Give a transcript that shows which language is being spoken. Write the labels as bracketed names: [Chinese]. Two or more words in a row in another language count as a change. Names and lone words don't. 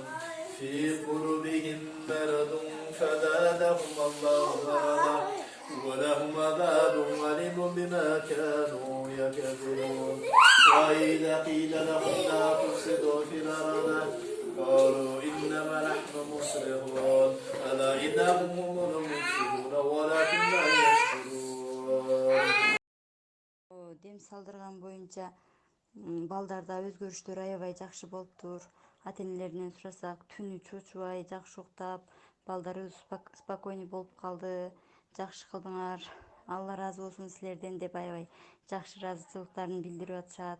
[Arabic] في قلوبهم مرض فزادهم الله مرضا ولهم عذاب أليم بما كانوا يكذبون. وإذا قيل لهم لا تفسدوا في الأرض قالوا إنما نحن مصلحون ألا إنهم هم المفسدون ولكن لا يشكرون. [Kyrgyz] Дем салдырган боюнча балдарда өзгөрүштөр аябай жакшы болуптур. Ата-энелеринен сурасак, түнү чочубай, жакшы уктап, балдары спокойный болуп калды. Жакшы кылдыңар. Алла ыраазы болсун силерден деп аябай жакшы ыраазычылыктарын билдирип атышат.